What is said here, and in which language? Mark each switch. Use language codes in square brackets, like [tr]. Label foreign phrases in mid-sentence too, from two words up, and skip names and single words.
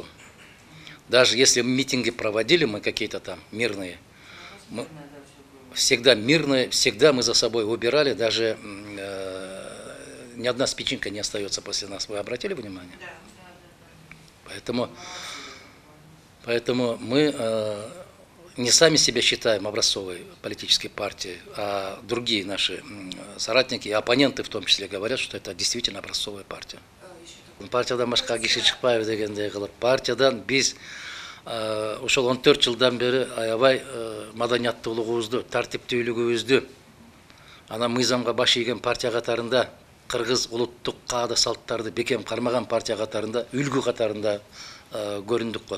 [ru] Даже если митинги проводили мы какие-то там мирные, мы всегда мирные, всегда мы за собой убирали, даже ни одна спичинка не остается после нас. Вы обратили внимание? Поэтому мы не сами себя считаем образцовой политической партией, а другие наши соратники и оппоненты в том числе говорят, что это действительно образцовая партия. [ky] Партиядан башка киши чыкпайбы дегендей кылып, партиядан биз ошол 14 жылдан бери аябай маданияттуулугубузду, тартиптүүлүгүбүздү, анан мыйзамга баш ийген партия катарында, кыргыз улуттук каада салттарды бекем кармаган партия катарында, үлгү катарында көрүндүк го.